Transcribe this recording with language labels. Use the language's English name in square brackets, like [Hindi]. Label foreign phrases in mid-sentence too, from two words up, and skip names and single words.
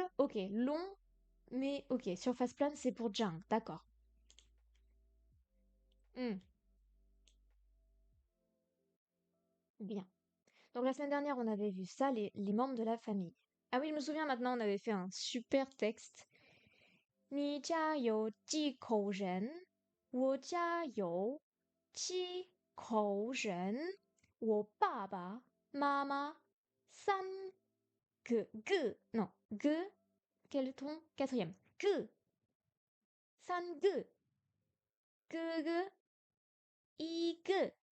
[French] Ok, long, mais ok, surface plane, c'est pour Jang. D'accord. Hmm, bien. Donc la semaine dernière, on avait vu ça, les membres de la famille. Ah oui, je me souviens maintenant, on avait fait un super texte. [Chinese] 你家有几口人？我家有7口人。我爸爸妈妈三个 [French] non quel ton quatrième que [Chinese] 三个哥哥一个